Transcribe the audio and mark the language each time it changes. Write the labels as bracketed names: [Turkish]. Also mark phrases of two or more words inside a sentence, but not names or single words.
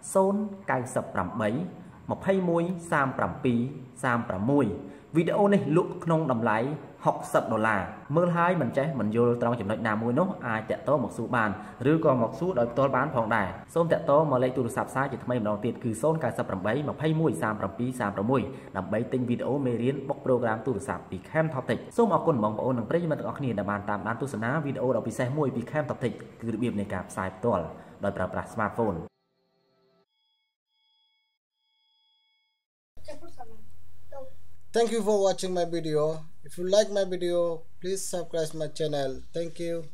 [Khmer] 098 21 37 36 វីដេអូនេះលក់ក្នុងតម្លៃ$60មើលហើយមិនចេះមិនយល់ត្រង់ចំណុចណាមួយនោះអាចតាក់ទងមកសួរបានឬក៏មកសួរដោយផ្ទាល់បានផងដែរសូមតាក់ទងមកលេខទូរស័ព្ទសារជាថ្មីម្ដងទៀតគឺ 098 21 37 36 ដើម្បីទិញវីដេអូមេរៀនបុកប្រូក្រាមទូរស័ព្ទពី Camtoptech សូមអរគុណបងប្អូននិងប្រិយមិត្តទាំងអស់គ្នាដែលបានតាមដានទស្សនាវីដេអូដ៏ពិសេសមួយពី Camtoptech គឺរបៀបនៃការផ្សាយផ្ទាល់ដោយប្រើប្រាស់ smartphone. [English] Thank you for watching my video. If you like my video, please subscribe my channel. Thank you.